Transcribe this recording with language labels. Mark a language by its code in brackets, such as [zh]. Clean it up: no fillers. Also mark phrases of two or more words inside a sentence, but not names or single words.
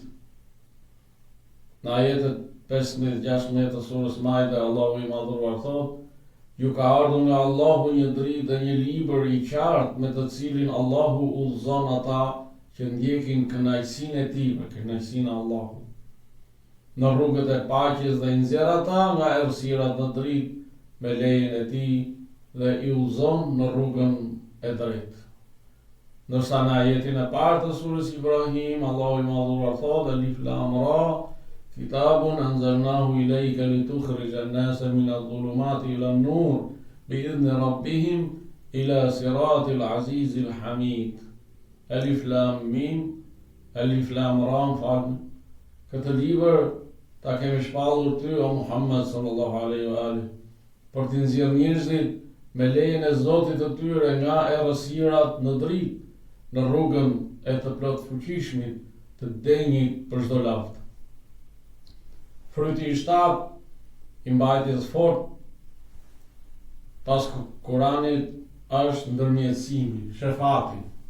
[sq] Në ajetet 15-16 të surës Maide, Allahu i madhëruar thotë: ju ka ardhur nga Allahu një dritë dhe një libër i qartë me të cilin Allahu udhëzon ata që ndjekin kënaqësinë e tij, kënaqësinë e Allahut, në rrugët e paqes dhe i nxjerr ata nga errësirat në dritë me lejen e tij dhe i udhëzon në rrugën e drejtë. Ndërsa në ajetin e parë të surës Ibrahim, Allahu i madhëruar thotë: [ar] الر كتاب أنزلناه إليك لتخرج الناس من الظلمات إلى النور بإذن ربهم إلى صراط العزيز الحميد. ألف لام ميم ألف لام را. [sq] Këtë libër ta kemi shpallur ty, o Muhammed [ar] صلى الله عليه وآله, [sq] për të nxjerrë njerëzit me lejen e Zotit të tyre nga errësirat në dritë, në rrugën e të plot fuqishmit të denjit për çdo lavd. Fryti i shtatë i mbajtjes fort pas Kuranit është ndërmjetësimi, shefati.